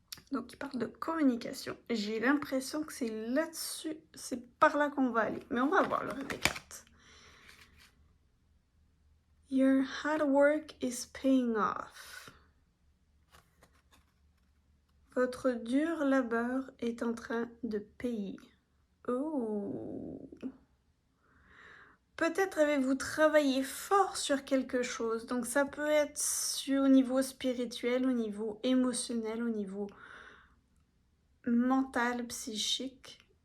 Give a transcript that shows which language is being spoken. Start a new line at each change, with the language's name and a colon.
French: Donc il parle de communication. J'ai l'impression que c'est là-dessus, c'est par là qu'on va aller. Mais on va voir le reste des cartes.
English: Your hard work is paying off.
French: Votre dur labeur est en train de payer. Oh. Peut-être avez-vous travaillé fort sur quelque chose. Donc ça peut être au niveau spirituel, au niveau émotionnel, au niveau mental, psychique.